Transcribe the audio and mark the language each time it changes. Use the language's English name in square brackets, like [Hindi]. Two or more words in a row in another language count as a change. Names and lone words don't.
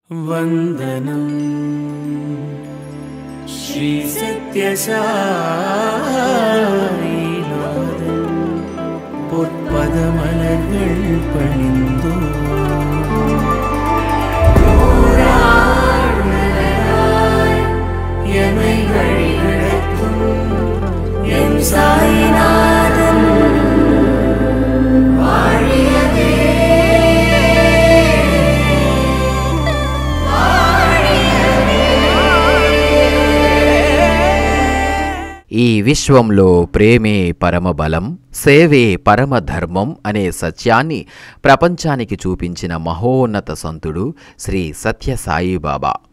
[Sanskrit] वंदनं श्री सत्यसाईनाथन [Tamil] பொற்பதமலர்கள் பணிந்தோ எமை வழிநடத்தும் எம் சாயிநாதன் வாழியவே. [Telugu] ఈ విశ్వంలో ప్రేమే పరమబలం, సేవే పరమధర్మం అనే సత్యాన్ని ప్రపంచానికి చూపించిన మహోన్నత సంతుడు శ్రీ సత్యసాయిబాబా.